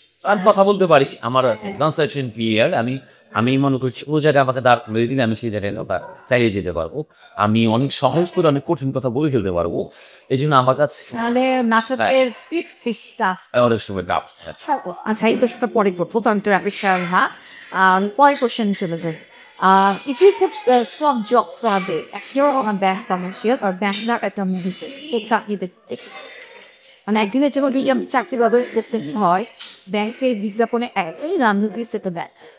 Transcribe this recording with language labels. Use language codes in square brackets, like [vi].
[bn] আর কথা বলতে পারিস, আমার কনসালটেশন পিরিয়ড, আমি মনে করছি ও জায়গায় আমাকে দাঁড় করে দিলে আমি সেই জায়গায় চালিয়ে যেতে পারবো। আমি অনেক সহজ করে অনেক কঠিন কথা বলে ফেলতে পারবো, এই জন্য আমার কাছে তাহলে নাটকের স্পিড বেশি টাফ। অনেক সময় ডাব। আচ্ছা, এই প্রশ্নটা পরে করবো, তো আমি তো রাপিড ফায়ার। হ্যাঁ, পরের কোশ্চেন চলে যাবে। [en] If you could swap jobs for a day, actor on a bank commercial or banker at a movie set, exactly the day. [bn] মানে একদিনের জন্য যদি আমি চাকরি করতে হয়, ব্যাংকের বিজ্ঞাপনে মুভি সেটে ব্যাংক,